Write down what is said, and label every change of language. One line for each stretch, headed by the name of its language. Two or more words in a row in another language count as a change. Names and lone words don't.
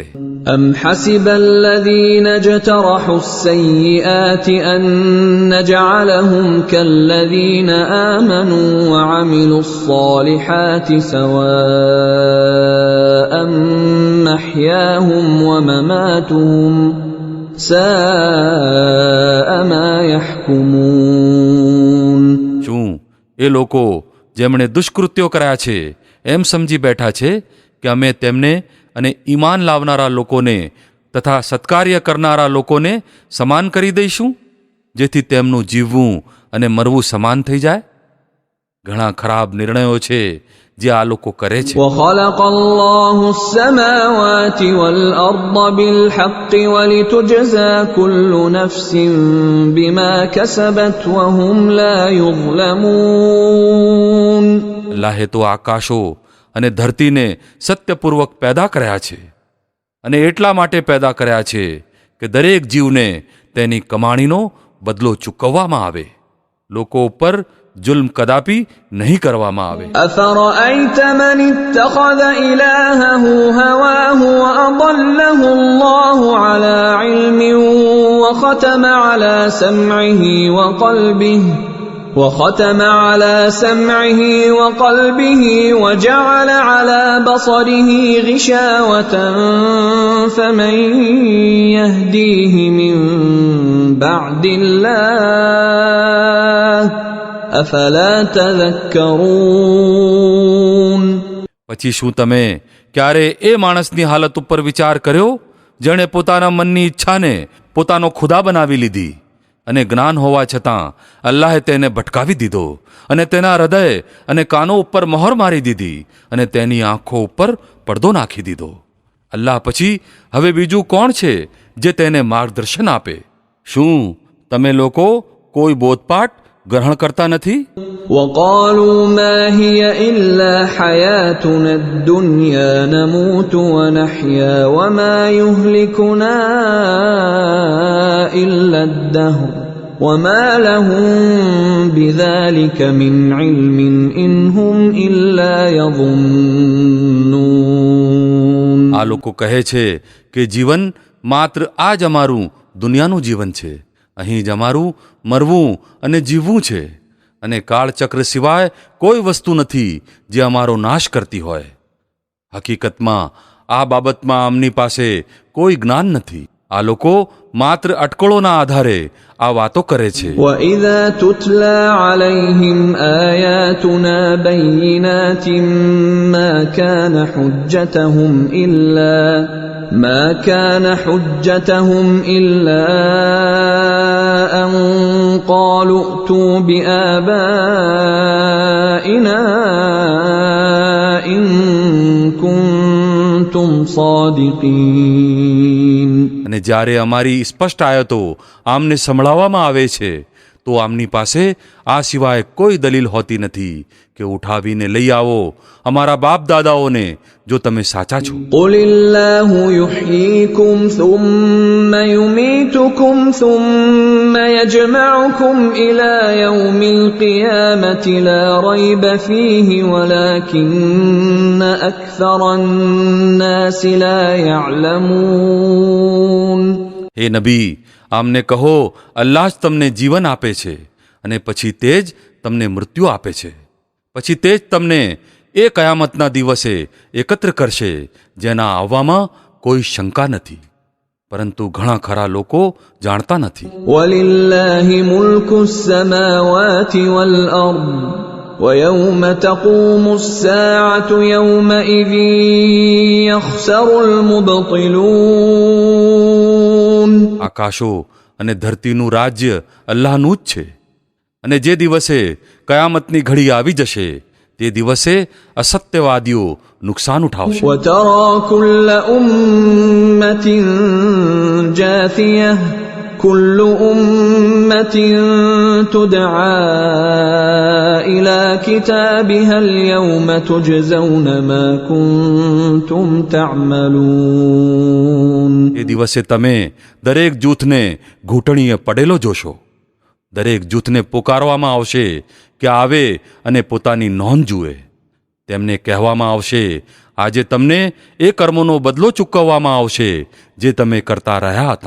Arabic: أم حسب الذين اجترحوا السيئات أن نجعلهم كالذين آمنوا وعملوا الصالحات سواء محياهم ومماتهم ساء ما يحكمون.
Gujarati: શું એ લોકો જેમણે દુષ્કૃત્યો કર્યા છે એમ સમજી બેઠા છે કે અમે તેમને અને ઈમાન લાવનારા લોકોને તથા સત્કાર્ય કરનારા લોકોને સમાન કરી દઈશું, જેથી તેમનું જીવવું અને મરવું સમાન થઈ જાય? ઘણા ખરાબ નિર્ણયો છે જે આ લોકો કરે છે.
Arabic: وخلق الله السماوات والأرض بالحق ولتجزى كل نفس بما كسبت وهم لا يظلمون.
Gujarati: અલ્લાહે તો આકાશો અને ધરતીને સત્યપૂર્વક પેદા કર્યા છે, અને એટલા માટે પેદા કર્યા છે કે દરેક જીવને તેની કમાણીનો બદલો ચૂકવવામાં આવે. લોકો ઉપર જુલ્મ કદાપી નહીં કરવામાં આવે.
Arabic: أفرأيت من اتخذ إلهه هواه وأضله الله على علم وختم على سمعه وقلبه وجعل على بصره غشاوة فمن يهديه من بعد الله أفلا تذكرون.
Gujarati: પછી શું તમે ક્યારે એ માણસની હાલત ઉપર વિચાર કર્યો જેણે પોતાના મનની ઈચ્છાને પોતાનો ખુદા બનાવી લીધી, અને જ્ઞાન હોવા છતાં અલ્લાહે તેને ભટકાવી દીધો, અને તેના હૃદય અને કાનો ઉપર મહોર મારી દીધી, અને તેની આંખો ઉપર પડદો નાખી દીધો. અલ્લાહ પછી હવે બીજું કોણ છે જે તેને માર્ગદર્શન આપે? શું તમે લોકો કોઈ બોધપાઠ ગ્રહણ કરતા નથી?
Arabic: وقالوا ما هي إلا حياتنا الدنيا نموت ونحيا وما يهلكنا إلا الدهر وما لهم بذلك من علم إن هم إلا يظنون.
Gujarati: આ લોકો કહે છે કે જીવન માત્ર આ જ અમારું દુનિયાનું જીવન છે, અહીં જ અમારું મરવું અને જીવવું છે, અને કાળચક્ર સિવાય કોઈ વસ્તુ નથી જે અમારો નાશ કરતી હોય. હકીકતમાં આ બાબતમાં આમની પાસે કોઈ જ્ઞાન નથી. આ લોકો માત્ર અટકળોના આધારે આ વાતો કરે છે.
Arabic: وَإِذَا تُتْلَى عَلَيْهِمْ آيَاتُنَا بَيِّنَاتٍ مَا كَانَ حُجَّتَهُمْ إِلَّا أَن قَالُوا ائْتُوا بِآبَائِنَا إِن كُنتُمْ صَادِقِينَ.
Gujarati: અને જ્યારે અમારી સ્પષ્ટ આયતો આમને સંભળાવવામાં આવે છે તો આમની પાસે આ સિવાય કોઈ દલીલ હોતી નથી કે ઉઠાવીને લઈ આવો અમારા બાપ દાદાઓને જો તમે સાચા છો.
Arabic: قُلِ اللَّهُ يُحْيِيكُمْ ثُمَّ يُمِيتُكُمْ ثُمَّ يَجْمَعُكُمْ إِلَى يَوْمِ الْقِيَامَةِ لَا رَيْبَ فِيهِ وَلَكِنَّ أَكْثَرَ النَّاسِ لَا يَعْلَمُونَ.
Gujarati: હે નબી, આમને કહો અલ્લાહ જ તમને જીવન આપે છે, અને પછી તે જ તમને મૃત્યુ આપે છે. પછી તે જ તમને એ કયામતના દિવસે એકત્ર કરશે જેના આવવામાં કોઈ શંકા નથી, પરંતુ ઘણા ખરા લોકો જાણતા નથી.
Arabic: وَلِلَّهِ مُلْكُ السَّمَاوَاتِ وَالْأَرْضِ وَيَوْمَ تَقُومُ السَّاعَةُ يَوْمَئِذٍ يَخْسَرُ الْمُبْطِلُونَ.
Gujarati: આકાશો અને ધરતીનું રાજ્ય અલ્લાહનું જ છે, અને જે દિવસે કયામતની ઘડી આવી જશે તે દિવસે અસત્યવાદીઓ નુકસાન ઉઠાવશે.
Arabic: وَتَرَى كُلَّ أُمَّةٍ جَاثِيَةً كُلُّ أُمَّةٍ تُدْعَى إِلَى كِتَابِهَا الْيَوْمَ تُجْزَوْنَ مَا كُنتُمْ تَعْمَلُونَ.
Gujarati: એ દિવસે તમે દરેક જૂથને ઘૂંટણીએ પડેલો જોશો. દરેક જૂથને પુકારવામાં આવશે કે આવે અને પોતાની નોંધ જુએ. તેમને કહેવામાં આવશે, આજે તમને એ કર્મોનો બદલો ચૂકવવામાં આવશે જે તમે કરતા રહ્યા હતા.